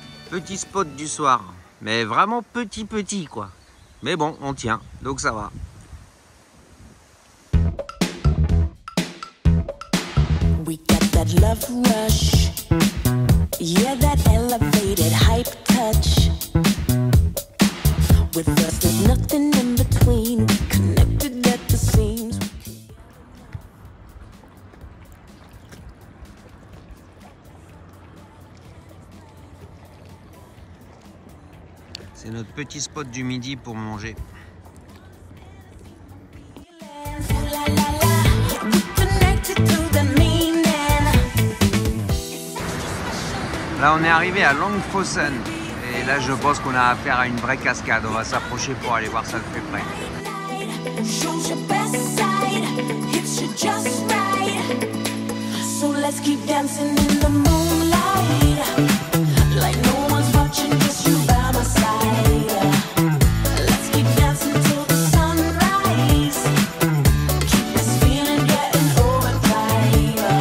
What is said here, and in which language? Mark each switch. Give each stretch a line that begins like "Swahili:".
French: Petit spot du soir, mais vraiment petit quoi. Mais bon, on tient, donc ça va.
English: We got that love rush, yeah, that elevated hype touch. With us, there's nothing in between, connected at the seams.
French: C'est notre petit spot du midi pour manger.
English: Ooh la la la, we connected to the meaning.
French: Là on est arrivé à Langfossen et là je pense qu'on a affaire à une vraie cascade. On va s'approcher pour aller voir ça de plus près.
English: Shows your best side, hits you just right. So let's keep dancing in the moonlight, like no one's watching, just you by my side. Let's keep dancing till the sunrise. Keep this feeling getting overdrive.